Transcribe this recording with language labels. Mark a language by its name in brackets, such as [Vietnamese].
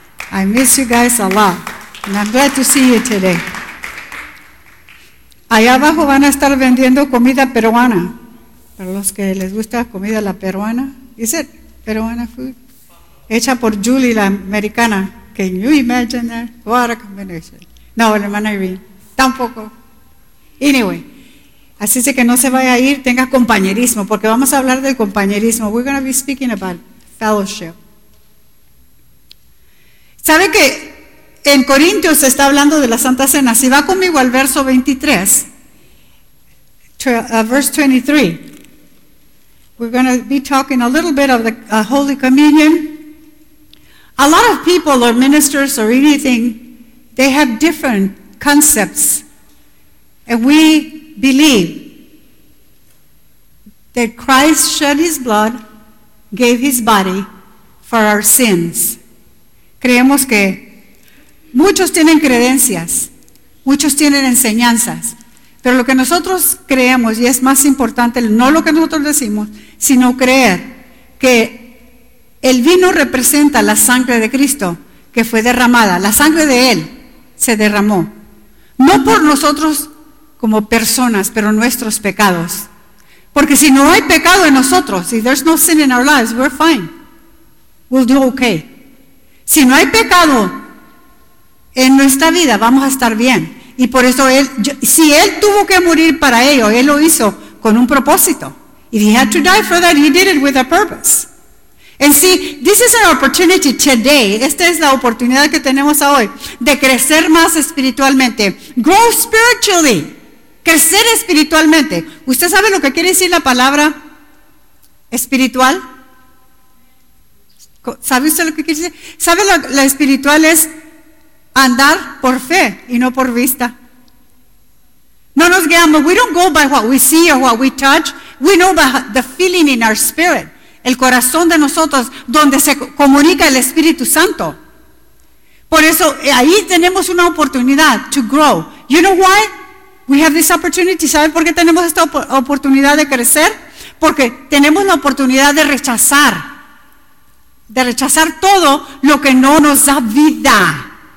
[English] I miss you guys a lot, and I'm glad to see you today. [Spanish] Allá abajo van a estar vendiendo comida peruana, para los que les gusta comida la peruana. [English] Is it peruana food? [Spanish] Hecha por Julie, la americana. Can you imagine that? What a combination. No, hermana Irene, tampoco. Anyway, así es que no se vaya a ir, tenga compañerismo, porque vamos a hablar del compañerismo. [English] We're going to be speaking about fellowship. [Spanish] ¿Sabe que en Corintios se está hablando de la Santa Cena? Si va conmigo al verso 23, [English] verse 23, we're going to be talking a little bit of the Holy Communion. A lot of people or ministers or anything, they have different concepts. And we believe that Christ shed his blood, gave his body for our sins. [Spanish] Creemos que muchos tienen creencias, muchos tienen enseñanzas, pero lo que nosotros creemos, y es más importante no lo que nosotros decimos, sino creer que el vino representa la sangre de Cristo que fue derramada, la sangre de Él se derramó, no por nosotros como personas, pero nuestros pecados. Porque si no hay pecado en nosotros, [English] si there's no sin in our lives, we're fine, we'll do okay. [Spanish] Si no hay pecado en nuestra vida, vamos a estar bien. Y por eso si él tuvo que morir para ello, él lo hizo con un propósito. [English] If he had to die for that, he did it with a purpose. And see, this is an opportunity today. [Spanish] Esta es la oportunidad que tenemos hoy de crecer más espiritualmente. [English] Grow spiritually. [Spanish] Crecer espiritualmente. ¿Usted sabe lo que quiere decir la palabra espiritual? ¿Sabe usted lo que quiere decir? ¿Sabe lo espiritual es andar por fe y no por vista? No nos guiamos. [English] We don't go by what we see or what we touch. We know by the feeling in our spirit. [Spanish] El corazón de nosotros, donde se comunica el Espíritu Santo. Por eso, ahí tenemos una oportunidad [English] to grow. You know why? We have this opportunity. [Spanish] ¿Sabe por qué tenemos esta oportunidad de crecer? Porque tenemos la oportunidad de rechazar. De rechazar todo lo que no nos da vida.